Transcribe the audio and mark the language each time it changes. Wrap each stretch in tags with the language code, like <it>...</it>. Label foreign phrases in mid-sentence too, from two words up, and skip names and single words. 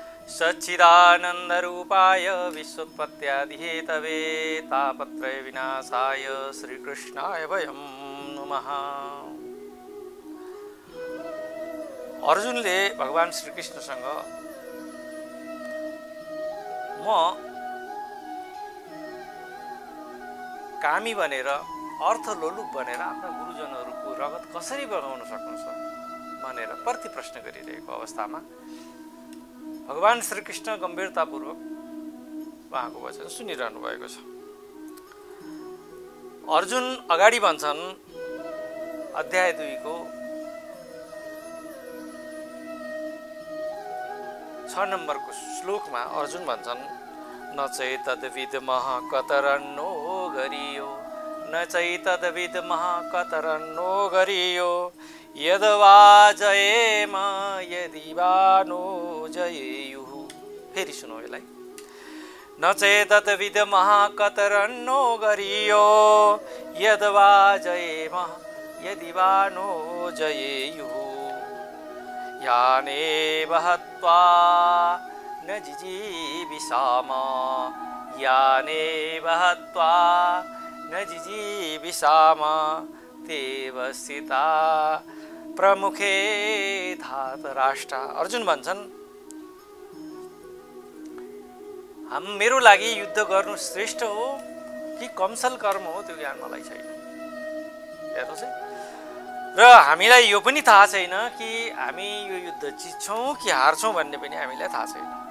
<sa>सच्चिदानन्दरूपाय विश्वोत्पत्त्यादिहेतवे तापत्रय विनाशाय श्रीकृष्णाय वयं नमः।</sa> <ne>अर्जुनले भगवान श्रीकृष्णसँग म कामी बनेर अर्थलोलुप बनेर आफ्ना गुरुजनहरूको रगत कसरी बगाउन सक्नुहुन्छ भनेर प्रति प्रश्न गरिरहेको अवस्थामा भगवान श्रीकृष्ण गम्भीरतापूर्वक उहाँको वचन सुनिरहनु भएको छ। अर्जुन अगाडि भन्छन् अध्याय 2 को 6 नम्बरको श्लोकमा अर्जुन भन्छन्</ne> <sa>न चैतद्विद्मः कतरन्नो गरियो न चैतद्विद्मः कतरन्नो गरियो यद्वा जयेम यदि वा नो जयेयुः।</sa> <ne>फेरि सुनौ यसलाई।</ne> <sa>न चेतद्विद्मः कतरन्नो गरियो यद्वा जयेम यदि वा नो जयेयुः यानेव हत्वा न जिजीविषाम यानेव हत्वा न जिजीविषाम तेव स्थिता प्रमुखे धातराष्ट्र।</sa> <ne>अर्जुन भन्छन् मेरो लागि युद्ध गर्नु श्रेष्ठ हो कि कमसल कर्म हो त्यो ज्ञान मलाई छैन। हेर्नुहोस् है, र हामीलाई यो पनि थाहा छैन कि हामी यो युद्ध जित्छौँ कि हार्छौँ भन्ने पनि हामीलाई थाहा छैन।</ne>